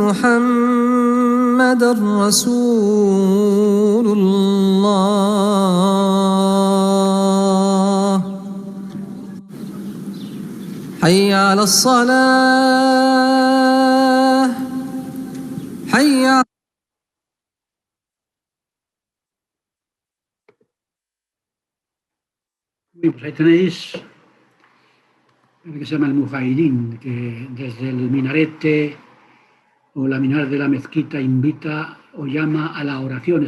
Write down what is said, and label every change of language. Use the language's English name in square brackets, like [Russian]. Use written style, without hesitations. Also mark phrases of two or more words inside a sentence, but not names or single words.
[Arabic] محمدا رسول الله حي على الصلاة حي على [Spanish] Pues ahí tenéis lo que se llama el mujahirín, que desde el minarete o la minar de la mezquita invita o llama a la oración.